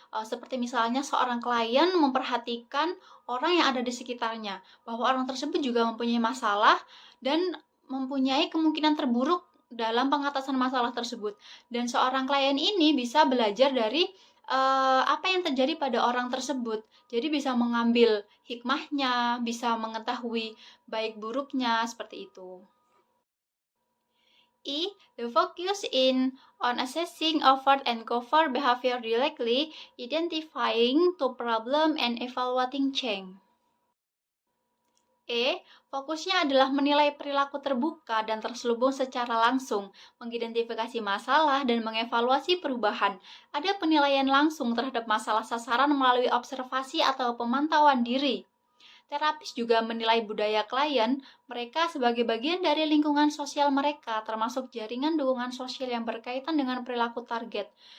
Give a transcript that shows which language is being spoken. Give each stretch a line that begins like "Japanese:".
Indonesian: Seperti misalnya seorang klien memperhatikan orang yang ada di sekitarnya, bahwa orang tersebut juga mempunyai masalah dan mempunyai kemungkinan terburuk dalam pengatasan masalah tersebut. Dan seorang klien ini bisa belajar dari apa yang terjadi pada orang tersebut. Jadi bisa mengambil hikmahnya, bisa mengetahui baik buruknya, seperti itu.
English: The focus on assessing overt and covert behavior directly, identifying to problem and evaluating change.
Indonesian: Fokusnya adalah menilai perilaku terbuka dan terselubung secara langsung, mengidentifikasi masalah dan mengevaluasi perubahan. Ada penilaian langsung terhadap masalah sasaran melalui observasi atau pemantauan diri. Terapis juga menilai budaya klien mereka sebagai bagian dari lingkungan sosial mereka, termasuk jaringan dukungan sosial yang berkaitan dengan perilaku target.